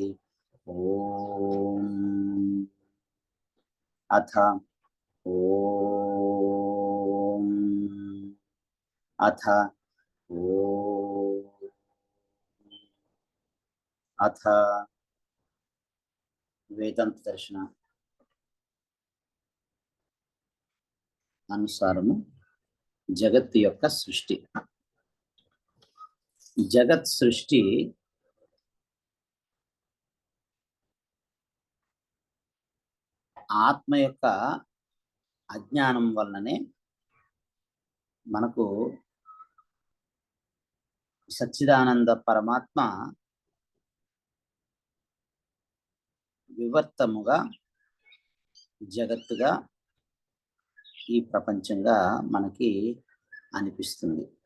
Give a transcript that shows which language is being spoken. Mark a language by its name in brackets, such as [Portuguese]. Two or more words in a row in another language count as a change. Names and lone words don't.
[Sanskrit] ओम अथ ओम अथ ओम अथ वेदांत दर्शन [Telugu] అనుసారము జగత్ యొక్క సృష్టి. జగత్ సృష్టి ఆత్మ యొక్క అజ్ఞానం వల్లనే మనకు సచ్చిదానంద పరమాత్మ వివర్తముగా జగత్తుగా ఈ ప్రపంచంగా మనకి అనిపిస్తుంది.